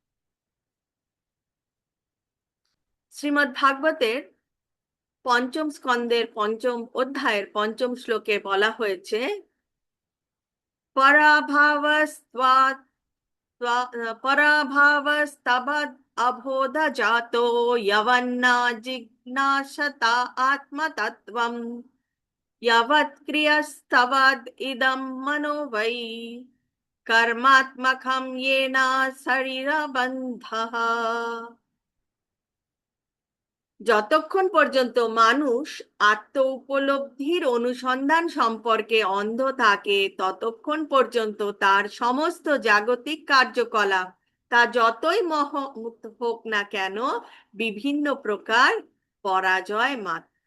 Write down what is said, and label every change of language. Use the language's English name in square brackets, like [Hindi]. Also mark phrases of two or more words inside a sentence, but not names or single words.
[Bangla] শ্রীমদ্ ভাগবতের পঞ্চম স্কন্দের পঞ্চম অধ্যায়ের পঞ্চম শ্লোকে বলা হয়েছে, [Sanskrit] পরাভাবস্ত্বাৎ পরাভাবস্তবদ অবোধ জাতো যবন্না জিজ্ঞাসতা আত্মতত্ত্বম यवत्क्रियस्तवद् इदं मनो वै कर्मात्मकं येन शरीरबन्धः। [Bangla] যতক্ষণ পর্যন্ত মানুষ আত্ম উপলব্ধির অনুসন্ধান সম্পর্কে অন্ধ থাকে ততক্ষণ পর্যন্ত তার সমস্ত জাগতিক কার্যকলাপ, তা যতই হোক না কেন, বিভিন্ন প্রকার পরাজয় মাত্র।